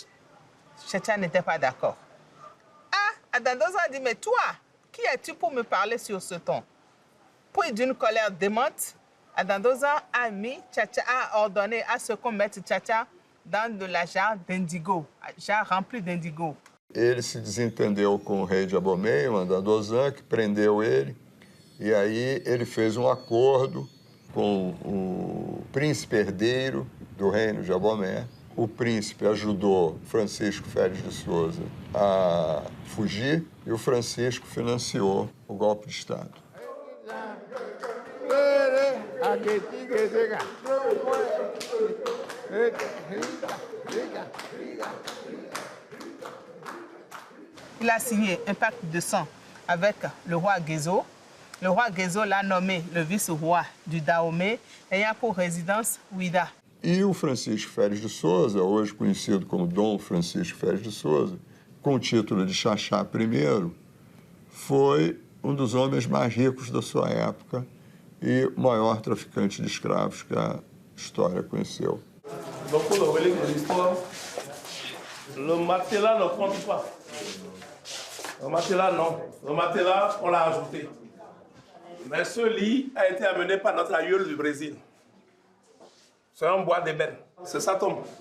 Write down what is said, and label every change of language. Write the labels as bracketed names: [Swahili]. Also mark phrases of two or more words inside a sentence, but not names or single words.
[French] Tchatcha n'était pas d'accord. Ah, Adandosan a dit, mais toi, qui es-tu pour me parler sur ce ton? Puis d'une colère démente, Adandosan a ordonné à ce qu'on mette Tchatcha dans de la jarre d'indigo, jarre remplie d'indigo. [Portuguese] Ele se desentendeu com o rei de Abomey, o Adandosan, que prendeu ele. E aí ele fez um acordo com o príncipe herdeiro do reino de Abomey. O príncipe ajudou Francisco Félix de Souza a fugir e o Francisco financiou o golpe de Estado. [French] Il a signé un pacte de sang avec le roi Gezo. Le roi Gezo l'a nommé le vice-roi du Dahomey, ayant pour résidence Ouida. [Portuguese] E o Francisco Félix de Souza, hoje conhecido como Dom Francisco Félix de Souza, com o título de Xaxá I, foi um dos homens mais ricos da sua época e o maior traficante de escravos que a história conheceu. [French] Donc pour le relique de l'histoire, le matelas ne compte pas. Le matelas, non. Le matelas, on l'a ajouté. Mais ce lit a été amené par notre aïeul du Brésil. C'est un bois d'ébène. C'est sa tombe.